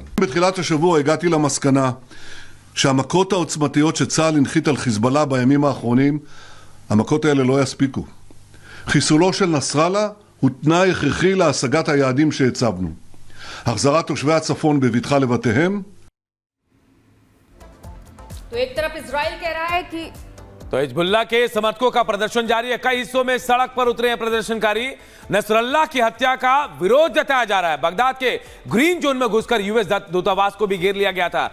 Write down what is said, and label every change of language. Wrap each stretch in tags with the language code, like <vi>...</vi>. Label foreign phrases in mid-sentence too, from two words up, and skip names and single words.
<he>בתחילת השבוע הגעתי למסקנה שהמכות העוצמתיות שצה"ל הנחית על חיזבאללה בימים האחרונים, המכות האלה לא יספיקו. חיסולו של נסראללה הוא תנאי הכרחי להשגת היעדים שהצבנו. החזרת תושבי הצפון בבטחה לבתיהם.</he> <hi>तो एक तरफ इजराइल कह रहा है कि तो हिजबुल्लाह के समर्थकों का प्रदर्शन जारी है। कई हिस्सों में सड़क पर उतरे हैं प्रदर्शनकारी। नसरल्लाह की हत्या का विरोध जताया जा रहा है। बगदाद के ग्रीन जोन में घुसकर यूएस दूतावास को भी घेर लिया गया था।</hi>